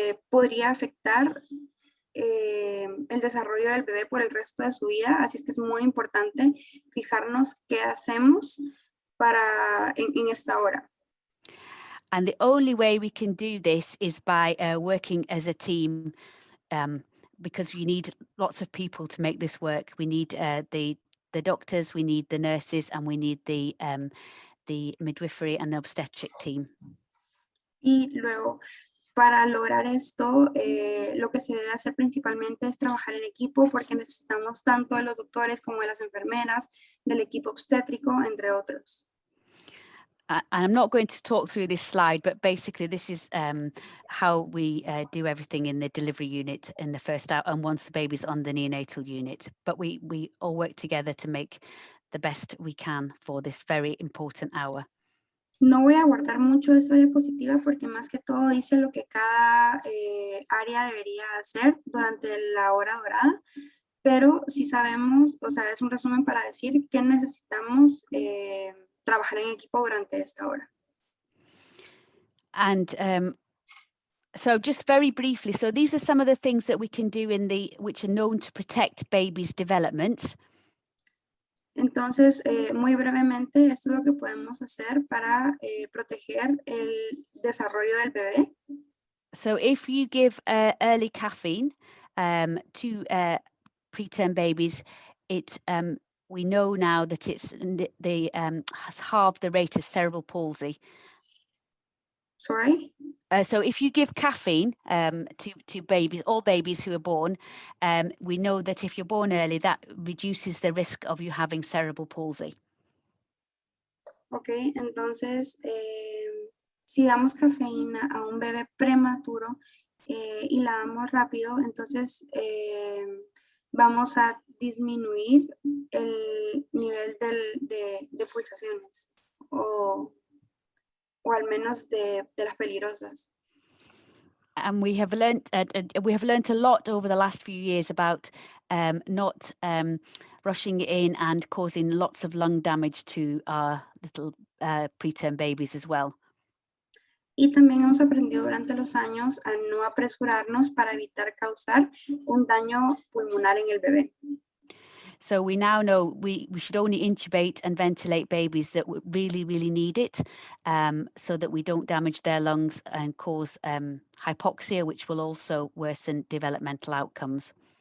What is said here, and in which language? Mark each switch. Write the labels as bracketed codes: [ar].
[es] Podría afectar el desarrollo del bebé por el resto de su vida, así es que es muy importante fijarnos qué hacemos en esta hora. [en] And the only way we can do this is by working as a team, because we need lots of people to make this work. We need the doctors, we need the nurses, and we need the midwifery and the obstetric team. [es] Y luego, para lograr esto, lo que se debe hacer principalmente es trabajar en equipo, porque necesitamos tanto de los doctores como de las enfermeras, del equipo obstétrico, entre otros. [en] And I'm not going to talk through this slide, but basically this is how we do everything in the delivery unit in the first hour, and once the baby's on the neonatal unit. But we all work together to make the best we can for this very important hour. [es] No voy a guardar mucho esta diapositiva porque más que todo dice lo que cada área debería hacer durante la hora dorada, pero sí sabemos, o sea, es un resumen para decir que necesitamos trabajar en equipo durante esta hora. [en] And so just very briefly, so these are some of the things that we can do which are known to protect babies' development. [es] Entonces, muy brevemente, esto es lo que podemos hacer para proteger el desarrollo del bebé. [en] So if you give early caffeine to preterm babies, we know now that has halved the rate of cerebral palsy. Sorry? So if you give caffeine to babies, all babies who are born, we know that if you're born early, that reduces the risk of you having cerebral palsy. [es] Ok, entonces, si damos cafeína a un bebé prematuro y la damos rápido, entonces vamos a disminuir el nivel de pulsaciones o al menos de las peligrosas. [en] And we have learned a lot over the last few years about not rushing in and causing lots of lung damage to our little preterm babies as well. [es] Y también hemos aprendido durante los años a no apresurarnos para evitar causar un daño pulmonar en el bebé. [en] So we now know we should only intubate and ventilate babies that really, really need it, so that we don't damage their lungs and cause hypoxia, which will also worsen developmental outcomes.